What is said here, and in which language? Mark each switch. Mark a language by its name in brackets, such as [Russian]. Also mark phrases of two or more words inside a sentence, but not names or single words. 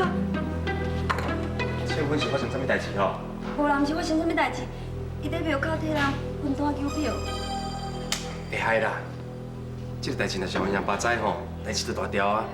[Min Nan Chinese] 请问是发生啥物代志吼？无啦，毋是发生啥物代志，伊在庙口替人分摊邮票。会害啦，这个代志若是让人爸知吼，代志就大条啊。